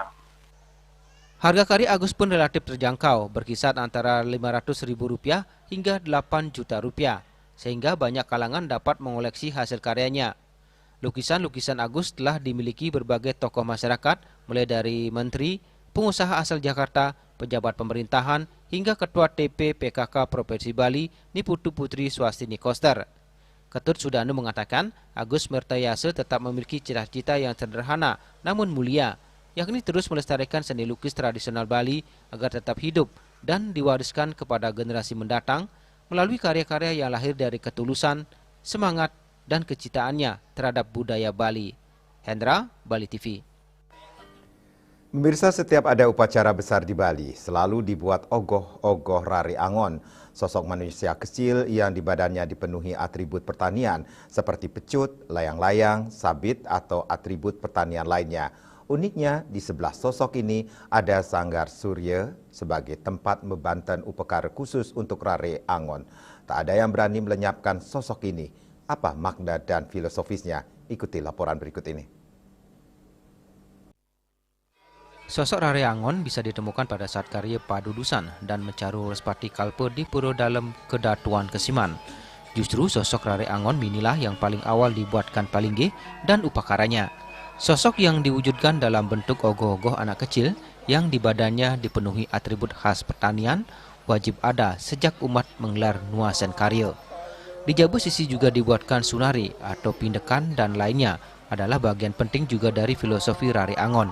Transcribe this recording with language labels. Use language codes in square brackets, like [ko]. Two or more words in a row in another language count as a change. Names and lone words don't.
[id] Harga karya Agus pun relatif terjangkau, berkisar antara Rp500.000 hingga Rp8 juta, sehingga banyak kalangan dapat mengoleksi hasil karyanya. Lukisan-lukisan Agus telah dimiliki berbagai tokoh masyarakat, mulai dari menteri, pengusaha asal Jakarta, pejabat pemerintahan, hingga Ketua TP PKK Provinsi Bali, Niputu Putri Swastini Koster. Ketut Sudane mengatakan, Agus Mertayasa tetap memiliki cita-cita yang sederhana namun mulia, yakni terus melestarikan seni lukis tradisional Bali agar tetap hidup dan diwariskan kepada generasi mendatang melalui karya-karya yang lahir dari ketulusan, semangat, dan kecintaannya terhadap budaya Bali. Hendra, Bali TV. Pemirsa, setiap ada upacara besar di Bali, selalu dibuat ogoh-ogoh Rari Angon, sosok manusia kecil yang di badannya dipenuhi atribut pertanian seperti pecut, layang-layang, sabit, atau atribut pertanian lainnya. Uniknya, di sebelah sosok ini ada Sanggar Surya sebagai tempat membanten upekara khusus untuk Rari Angon. Tak ada yang berani melenyapkan sosok ini. Apa makna dan filosofisnya? Ikuti laporan berikut ini. Sosok Rari Angon bisa ditemukan pada saat karya Padudusan dan Mecaru Respati Kalpe di Pura Dalam Kedatuan Kesiman. Justru sosok Rari Angon inilah yang paling awal dibuatkan Palingge dan upakaranya. Sosok yang diwujudkan dalam bentuk ogoh-ogoh anak kecil yang di badannya dipenuhi atribut khas pertanian, wajib ada sejak umat menggelar nuasan karya. Di Jabu Sisi juga dibuatkan sunari atau pindekan dan lainnya adalah bagian penting juga dari filosofi Rari Angon.